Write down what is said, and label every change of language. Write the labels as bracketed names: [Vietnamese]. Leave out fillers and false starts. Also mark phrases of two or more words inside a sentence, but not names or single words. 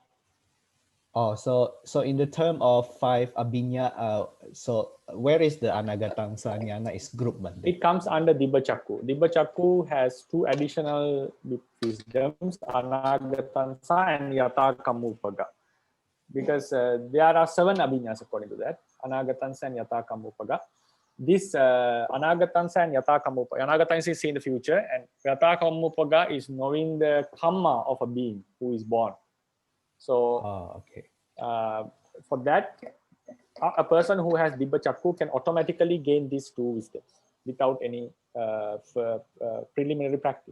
[English] Oh, so in the term of 5 abhinya, so where is the [Pali] anagatangsa jnana [English] is grouped? It comes under [Pali] Dibba Chakku. Dibba Chakku [English] has 2 additional wisdoms, anagatangsa and [Pali] yata kammupaga. [English] Because there are 7 abhinyas according to that, anagatangsa and [Pali] yata kammupaga. [English] This anagatangsa and [Pali] yata kammupaga, [English] anagatangsa is seeing the future, and [Pali] yata kammupaga [English] is knowing the karma of a being who is born. So, for that, a person who has [Pali] Dibba Chakku [English] can automatically gain these 2 wisdoms without any preliminary practice.